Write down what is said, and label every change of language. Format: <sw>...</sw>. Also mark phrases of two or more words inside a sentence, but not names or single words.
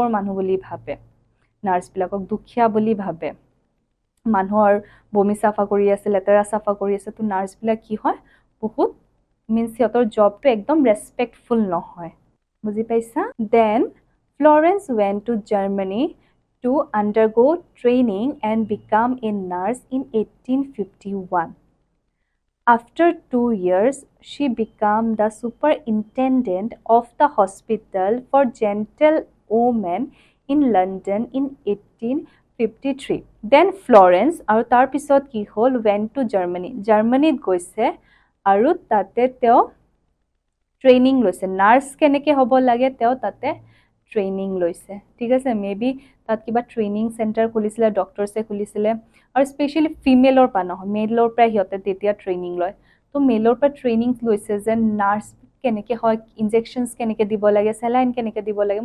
<as>মানুহ বুলি ভাবে নাৰ্ছবিলাকক দুখীয়া বুলি ভাবে মানুহৰ বমি চাফা কৰি আছে লেতেৰা চাফা কৰি আছে তো নাৰ্ছবিলাক কি হয় বহুত মিন্স সিহঁতৰ জবটো একদম ৰেচপেক্টফুল নহয় বুজি পাইছা</as> <en>then Florence went to Germany to undergo training and become a nurse in 1851 After 2 years, she became the superintendent of the hospital for gentle women in London in 1853. Then Florence</en> <as>আৰু তাৰ পিছত কি হ'ল</as> <en>went to Germany.</en> <as>জাৰ্মানীত গৈছে আৰু তাতে তেওঁ ট্ৰেইনিং লৈছে নাৰ্ছ কেনেকৈ হ'ব লাগে তেওঁ তাতে ট্ৰেইনিং লৈছে ঠিক আছে মেবি তাত কিবা</as> <en>training center</en> <as>খুলিছিলে ডক্টৰছে খুলিছিলে আৰু স্পেচিয়েলি ফিমেলৰ পৰা নহয় মেলৰ পৰা সিহঁতে তেতিয়া ট্ৰেইনিং লয় তো মেলৰ পৰা ট্ৰেইনিং লৈছে যে নাৰ্ছ কেনেকৈ হয়, ইনজেকশ্যনছ কেনেকৈ দিব লাগে, চেলাইন কেনেকৈ দিব লাগে।</as>